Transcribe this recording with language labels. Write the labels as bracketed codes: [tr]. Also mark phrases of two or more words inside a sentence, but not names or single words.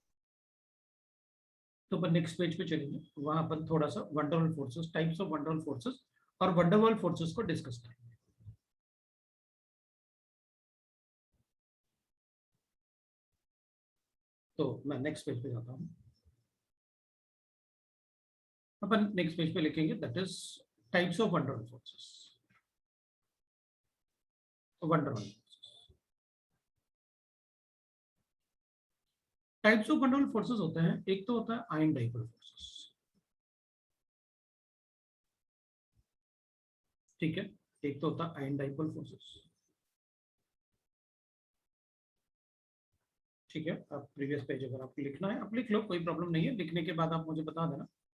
[hi] तो अपन [en] next page [hi] पे चलेंगे, वहां अपन थोड़ा सा [en] van der Waals forces, types of van der Waals forces [hi] और [en] van der Waals forces [hi] को डिस्कस करेंगे। तो मैं [en] next page [hi] पे जाता हूँ। अपन [en] next page [hi] पे लिखेंगे [en] that is types of van der Waals forces. van der Waals types of van der Waals forces [hi] होते हैं, एक तो होता है [en] ion dipole forces, [hi] ठीक है, एक तो होता है [en] ion dipole forces, [hi] ठीक है। आप [en] previous page [hi] अगर आपको लिखना है आप लिख लो, कोई प्रॉब्लम नहीं है, लिखने के बाद आप मुझे बता देना।